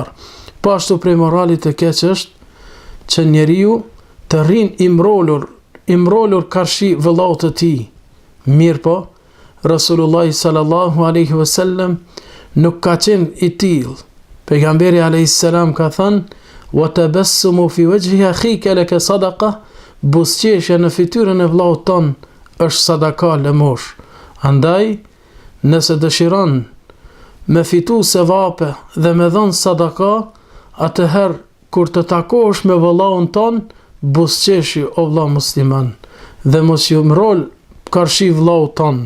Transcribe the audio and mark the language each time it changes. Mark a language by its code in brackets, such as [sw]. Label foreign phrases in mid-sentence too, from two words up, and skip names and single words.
[sq] Po ashtu prej moralit të keq është që njeriu të rrin i mrolur karshi vëllaut të tij. Mirë po, Rasulullah [ar] صلى الله عليه وسلم [sq] nuk ka qenë i tillë. Pejgamberi a.s. ka thënë: [ar] "والتبسم في وجه أخيك لك صدقة", [sq] buzëqeshja në fytyrën e vllaut ton është sadaka lëmosh. Andaj, nëse dëshiron me fitu sevape dhe me dhënë sadaka, atëherë kur të takosh me vëllaun ton, buzëqeshi o vëlla musliman, dhe mos ju mrol karshi vëllaut ton.